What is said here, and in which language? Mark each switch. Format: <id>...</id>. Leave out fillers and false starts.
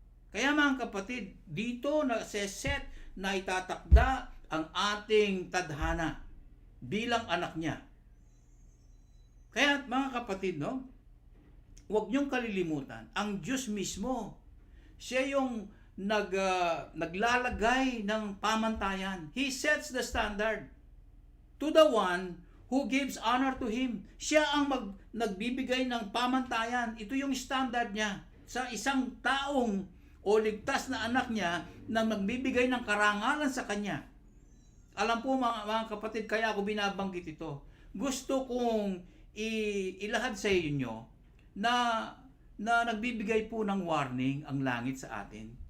<tl>Kaya mga kapatid, dito na set na itatakda ang ating tadhana bilang anak niya. Kaya mga kapatid, no, huwag niyong kalilimutan, ang Diyos mismo, siya yung naglalagay ng pamantayan.</tl> <en>He sets the standard to the one who gives honor to Him.</en> <tl>Siya ang nagbibigay ng pamantayan. Ito yung standard niya sa isang taong o ligtas na anak niya na magbibigay ng karangalan sa kanya. Alam po mga kapatid, kaya ako binabanggit ito. Gusto kong ilahad sa inyo na nagbibigay po ng warning ang langit sa atin.</tl>